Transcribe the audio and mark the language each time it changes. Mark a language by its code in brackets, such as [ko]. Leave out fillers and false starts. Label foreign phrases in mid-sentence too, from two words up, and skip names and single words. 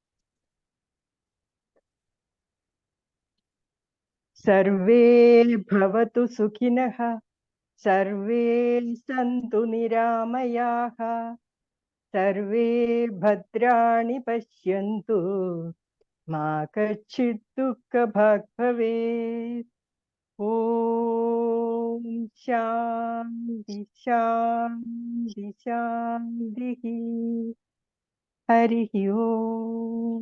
[sa] സർവേ ഭവതു സുഖിനഃ, സർവേ സന്തു നിരാമയാഃ, സർവേ ഭദ്രാണി പശ്യന്തു मा कश्चित् दुःखभाग् भवेत्। ॐ शान्ति शान्ति शान्तिः। हरिः ओम्।